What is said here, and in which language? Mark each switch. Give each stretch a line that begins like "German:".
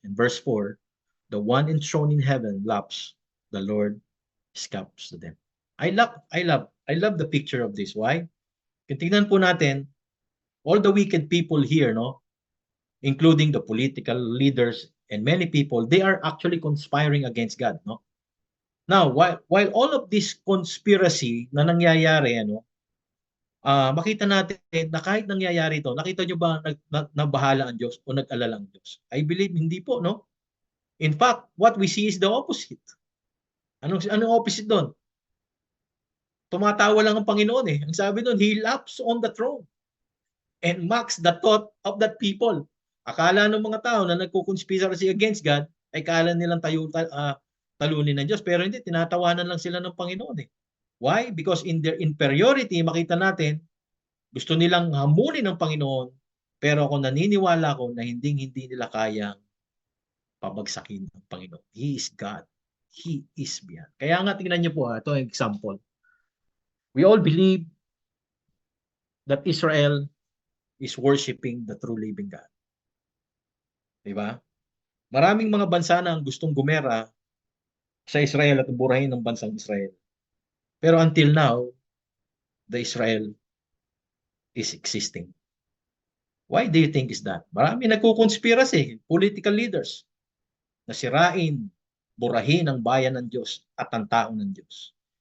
English: And verse 4, the one enthroned in heaven laughs, the Lord scoffs to them. I love the picture of this. Why?
Filipino: Kung tingnan po natin,
English: all the wicked people here, no, including the political leaders and many people, they are actually conspiring against God, no? Now, while all of this conspiracy
Filipino: na nangyayari, makita natin na kahit nangyayari ito, nakita nyo ba nabahala ang Diyos o nag-alala ang Diyos? I believe hindi po, no?
English: In fact, what we see is the opposite.
Filipino: Anong opposite doon? Tumatawa lang ang Panginoon eh. Ang sabi doon,
English: He laughs on the throne and mocks the thought of that people.
Filipino: Akala ng mga tao na nagkukonspiracy against God, ay kala nilang talunin ng Diyos. Pero hindi, tinatawanan lang sila ng Panginoon eh. Why?
English: Because in their inferiority,
Filipino: makita natin, gusto nilang hamunin ng Panginoon, pero ako naniniwala ko na hindi nila kayang pabagsakin ng Panginoon.
English: He is God. He is beyond.
Filipino: Kaya nga, tingnan niyo po, ito ang example.
English: We all believe that Israel is worshiping the true living God.
Filipino: Diba? Maraming mga bansa na ang gustong gumera sa Israel at burahin ng bansang Israel.
English: Pero until now, the Israel is existing. Why do you think is that?
Filipino: Marami nagkukonspirasi, political leaders, na sirain, burahin ang bayan ng Diyos at ang tao ng Diyos.